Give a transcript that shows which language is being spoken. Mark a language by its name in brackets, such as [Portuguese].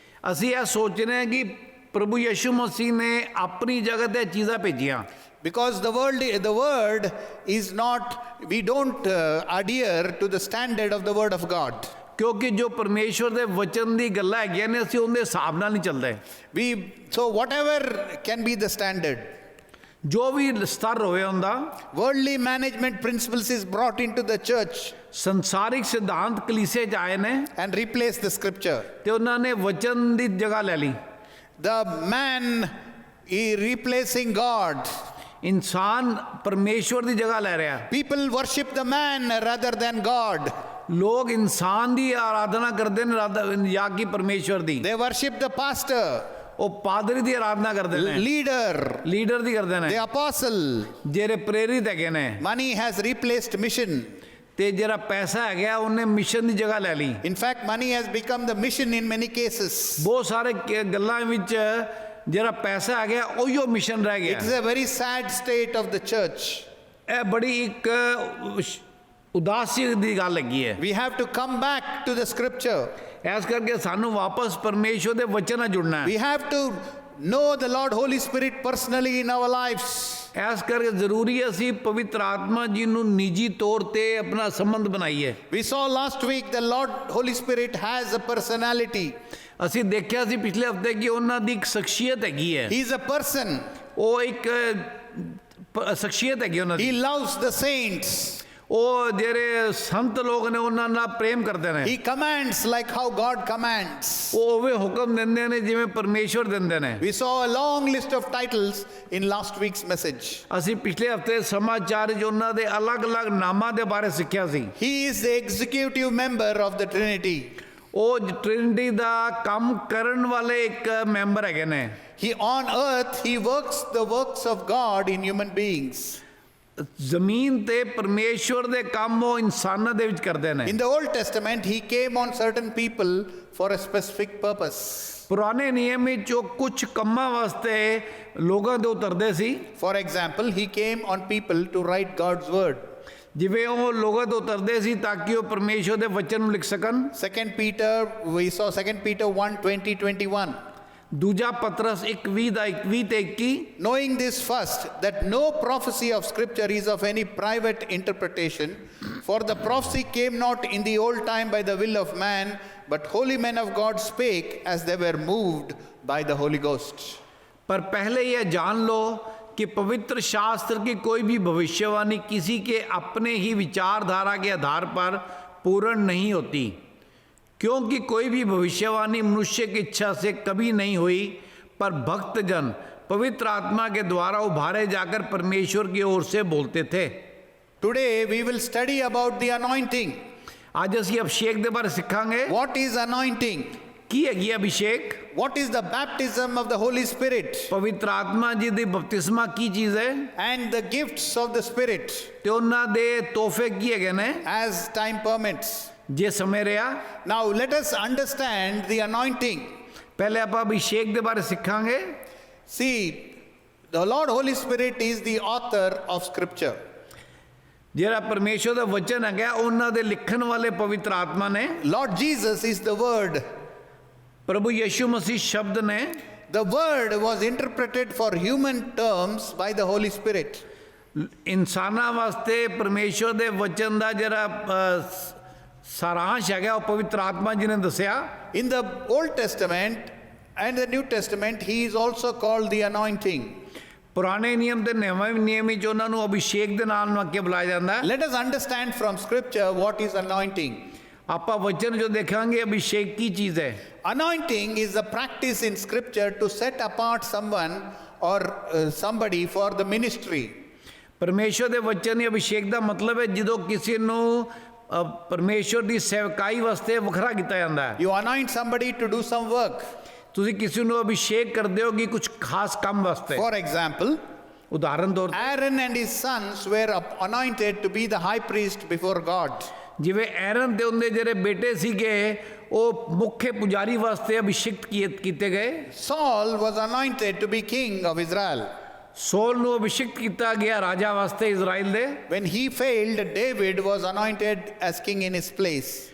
[Punjabi] ਅਸੀਂ ਇਹ ਸੋਚਦੇ ਹਾਂ ਕਿ ਪ੍ਰਭੂ ਯਿਸੂ ਮਸੀਹ ਨੇ ਆਪਣੀ ਜਗ੍ਹਾ ਤੇ ਚੀਜ਼ਾਂ ਭੇਜੀਆਂ। [English] Because the word is not, we don't adhere to the standard of the word of God. [Punjabi] ਕਿਉਂਕਿ ਜੋ ਪਰਮੇਸ਼ਵਰ ਦੇ ਵਚਨ ਦੀ ਗੱਲਾਂ ਹੈਗੀਆਂ ਨੇ ਅਸੀਂ ਉਹਦੇ ਹਿਸਾਬ ਨਾਲ ਨਹੀਂ ਚੱਲਦੇ। [English] So whatever can be the standard, [Punjabi] ਜੋ ਵੀ ਸਤਰ ਹੋਵੇ ਹੁੰਦਾ, [English] worldly management principles is brought into the church [Punjabi] ਸੰਸਾਰਿਕ ਸਿਧਾਂਤ ਕਲੀਸੇ 'ਚ ਆਏ ਨੇ [English] and replace the scripture. [Punjabi] ਤੇ ਉਹਨਾਂ ਨੇ ਵਚਨ ਦੀ ਜਗ੍ਹਾ ਲੈ ਲਈ। [English] The man is replacing God. [Punjabi] ਇਨਸਾਨ ਪਰਮੇਸ਼ਵਰ ਦੀ ਜਗ੍ਹਾ ਲੈ ਰਿਹਾ। [English] People worship the man rather than God. [Punjabi] ਲੋਕ ਇਨਸਾਨ ਦੀ ਆਰਾਧਨਾ ਕਰਦੇ ਨੇ ਜਾਂ ਕਿ ਪਰਮੇਸ਼ਵਰ ਦੀ। [English] They worship the pastor, [Punjabi] ਉਹ ਪਾਦਰੀ ਦੀ ਆਰਾਧਨਾ ਕਰਦੇ ਨੇ, ਲੀਡਰ ਦੀ ਕਰਦੇ ਨੇ, [English] the apostle. [Punjabi] ਜਿਹੜੇ ਪ੍ਰੇਰਿਤ ਹੈਗੇ ਨੇ। [English] Money has replaced mission. [Punjabi] ਤੇ ਜਿਹੜਾ ਪੈਸਾ ਹੈਗਾ ਉਹਨੇ ਮਿਸ਼ਨ ਦੀ ਜਗ੍ਹਾ ਲੈ ਲਈ। [English] In fact, money has become the mission in many cases. [Punjabi] ਬਹੁਤ ਸਾਰੇ ਗੱਲਾਂ ਵਿੱਚ ਜਿਹੜਾ ਪੈਸਾ ਹੈਗਾ ਉਹੀਓ ਮਿਸ਼ਨ ਰਹਿ ਗਿਆ। [English] It is a very sad state of the church. [Punjabi] ਇਹ ਬੜੀ ਇੱਕ ਉਦਾਸੀ ਦੀ ਗੱਲ ਹੈਗੀ ਹੈ। [English] We have to come back to the scripture. [Punjabi] ਇਸ ਕਰਕੇ ਸਾਨੂੰ ਵਾਪਸ ਪਰਮੇਸ਼ਵਰ ਦੇ ਵਚਨ ਨਾਲ ਜੁੜਨਾ ਹੈ। [English] We have to know the Lord Holy Spirit personally in our lives. [Punjabi] ਇਸ ਕਰਕੇ ਜ਼ਰੂਰੀ ਹੈ ਅਸੀਂ ਪਵਿੱਤਰ ਆਤਮਾ ਜੀ ਨੂੰ ਨਿੱਜੀ ਤੌਰ ਤੇ ਆਪਣਾ ਸੰਬੰਧ ਬਣਾਈਏ। [English] We saw last week the Lord Holy Spirit has a personality. [Punjabi] ਅਸੀਂ ਦੇਖਿਆ ਸੀ ਪਿਛਲੇ ਹਫਤੇ ਕਿ ਉਹਨਾਂ ਦੀ ਇੱਕ ਸ਼ਖਸੀਅਤ ਹੈਗੀ ਹੈ। [English] He is a person. [Punjabi] ਉਹ ਇੱਕ ਸ਼ਖਸੀਅਤ ਹੈਗੀ ਉਹਨਾਂ [English] He [Punjabi] ਦੀ। [English] loves the saints. [Punjabi] ਉਹ ਜਿਹੜੇ ਸੰਤ ਲੋਕ ਨੇ ਉਹਨਾਂ ਨਾਲ ਪ੍ਰੇਮ ਕਰਦੇ ਨੇ। [English] He commands like how God commands. [Punjabi] ਉਹ ਉਵੇਂ ਹੁਕਮ ਦਿੰਦੇ ਨੇ ਜਿਵੇਂ ਪਰਮੇਸ਼ਵਰ ਦਿੰਦੇ ਨੇ। [English] We saw a long list of titles in last week's message. [Punjabi] ਅਸੀਂ ਪਿਛਲੇ ਹਫਤੇ ਸਮਾਚਾਰ 'ਚ ਉਹਨਾਂ ਦੇ ਅਲੱਗ-ਅਲੱਗ ਨਾਮਾਂ ਦੇ ਬਾਰੇ ਸਿੱਖਿਆ ਸੀ। [English] He is the executive member of the Trinity. [Punjabi] ਉਹ ਟ੍ਰਿਨਿਟੀ ਦਾ ਕੰਮ ਕਰਨ ਵਾਲੇ ਇੱਕ ਮੈਂਬਰ ਹੈਗੇ ਨੇ। [English] He on earth, he works the works of God in human beings. [Punjabi] ਜ਼ਮੀਨ ਤੇ ਪਰਮੇਸ਼ਵਰ ਦੇ ਕੰਮ ਉਹ ਇਨਸਾਨਾਂ ਦੇ ਵਿੱਚ ਕਰਦੇ ਨੇ। [English] In the Old Testament, he came on certain people for a specific purpose. [Punjabi] ਪੁਰਾਣੇ ਨਿਯਮ ਵਿੱਚ ਉਹ ਕੁਝ ਕੰਮਾਂ ਵਾਸਤੇ ਲੋਕਾਂ ਦੇ ਉਤਰਦੇ ਸੀ। [English] For example, he came on people to write God's word. [Punjabi] ਜਿਵੇਂ ਉਹ ਲੋਕਾਂ ਤੋਂ ਉਤਰਦੇ ਸੀ ਤਾਂ ਕਿ ਉਹ ਪਰਮੇਸ਼ਵਰ ਦੇ ਵਚਨ ਨੂੰ ਲਿਖ ਸਕਣ। [English] 2 Peter, we saw 2 Peter 1:20-21. [Punjabi] ਦੂਜਾ ਪਤਰਸ 1:20 ਦਾ 21 ਤੇ 21। [English] Knowing this first, that no prophecy of scripture is of any private interpretation, For the prophecy came not in the old time by the will of man, but holy men of God spake as they were moved by the Holy Ghost. [Hindi] पर पहले यह जान लो कि पवित्र शास्त्र की कोई भी भविष्यवाणी किसी के अपने ही विचारधारा के आधार पर पूर्ण नहीं होती, क्योंकि कोई भी भविष्यवाणी मनुष्य की इच्छा से कभी नहीं हुई, पर भक्तजन पवित्र आत्मा के द्वारा उभारे जाकर परमेश्वर की ओर से बोलते थे। [English] Today we will study about the anointing. [Hindi] आज [Punjabi] ਅਸੀਂ ਅਭਿਸ਼ੇਕ ਦੇ ਬਾਰੇ ਸਿੱਖਾਂਗੇ। [English] What is anointing? [Punjabi] ਕੀ ਹੈਗੀ Abhishek? [English] What is the baptism of the Holy Spirit? [Punjabi] ਪਵਿੱਤਰ ਆਤਮਾ ਜੀ ਦੀ ਬਪਤਿਸਮਾ ਕੀ ਚੀਜ਼ ਹੈ? [English] And the gifts of the Spirit [Punjabi] ਤੇ ਉਹਨਾਂ ਦੇ ਤੋਹਫੇ ਕੀ ਹੈਗੇ ਨੇ [English] as time permits. [Punjabi] ਜੇ ਸਮੇਂ ਰਿਹਾ। [English] Now let us understand the anointing. [Punjabi] ਪਹਿਲੇ ਆਪਾਂ ਅਭਿਸ਼ੇਕ ਦੇ ਬਾਰੇ ਸਿੱਖਾਂਗੇ। [English] See, the Lord Holy Spirit is the author of Scripture. [Punjabi] ਜਿਹੜਾ ਪਰਮੇਸ਼ਵਰ ਦਾ ਵਚਨ ਹੈਗਾ ਉਹਨਾਂ ਦੇ ਲਿਖਣ ਵਾਲੇ ਪਵਿੱਤਰ ਆਤਮਾ ਨੇ। [English] Lord Jesus is the Word. [Punjabi] ਪ੍ਰਭੂ ਯਿਸੂ ਮਸੀਹ ਸ਼ਬਦ ਨੇ। [English] The Word was interpreted for human terms by the Holy Spirit. [Punjabi] ਇਨਸਾਨਾਂ ਵਾਸਤੇ ਪਰਮੇਸ਼ਵਰ ਦੇ ਵਚਨ ਦਾ ਜਿਹੜਾ ਸਾਰਾਂਸ਼ ਹੈਗਾ ਉਹ ਪਵਿੱਤਰ ਆਤਮਾ ਜੀ ਨੇ ਦੱਸਿਆ। [English] In the Old Testament and the New Testament, he is also called the anointing. [Punjabi] ਪੁਰਾਣੇ ਨਿਯਮ ਤੇ ਨਵੇਂ ਨਿਯਮ ਵਿੱਚ ਉਹਨਾਂ ਨੂੰ ਅਭਿਸ਼ੇਕ ਦੇ ਨਾਮ ਨਾਲ ਅੱਗੇ ਬੁਲਾਇਆ ਜਾਂਦਾ ਹੈ। [English] Let us understand from Scripture what is anointing. [Punjabi] ਆਪਾਂ ਵਚਨ ਜੋ ਦੇਖਾਂਗੇ ਅਭਿਸ਼ੇਕ ਕੀ ਚੀਜ਼ ਹੈ। [English] Anointing is a practice in Scripture to set apart someone or somebody for the ministry. [Punjabi] ਪਰਮੇਸ਼ਵਰ ਦੇ ਵਚਨ ਦੀ ਅਭਿਸ਼ੇਕ ਦਾ ਮਤਲਬ ਹੈ ਜਦੋਂ ਕਿਸੇ ਨੂੰ ਪਰਮੇਸ਼ਵਰ ਦੀ ਸੇਵਕਾਈ ਵਾਸਤੇ ਵੱਖਰਾ ਕੀਤਾ ਜਾਂਦਾ ਹੈ। [English] You anoint somebody to do some work. [Punjabi] ਤੁਸੀਂ ਕਿਸੇ ਨੂੰ ਅਭਿਸ਼ੇਕ ਕਰਦੇ ਹੋ ਕਿ ਕੁਝ ਖਾਸ ਕੰਮ ਵਾਸਤੇ। [English] For example, [Punjabi] ਉਦਾਹਰਨ ਤੌਰ [English] Aaron and his sons were anointed to be the high priest before God. [Punjabi] ਜਿਵੇਂ ਐਰਨ ਤੇ ਉਹਦੇ ਜਿਹੜੇ ਬੇਟੇ ਸੀਗੇ ਉਹ ਮੁੱਖ ਪੁਜਾਰੀ ਵਾਸਤੇ ਅਭਿਸ਼ੇਕਤ ਕੀਤੇ ਗਏ। [English] Saul was anointed to be king of Israel. [Punjabi] Soul ਨੂੰ ਅਭਿਸ਼ੇਕਤ ਕੀਤਾ ਗਿਆ ਰਾਜਾ ਵਾਸਤੇ ਇਜ਼ਰਾਈਲ ਦੇ। [English] When he failed, David was anointed as king in his place.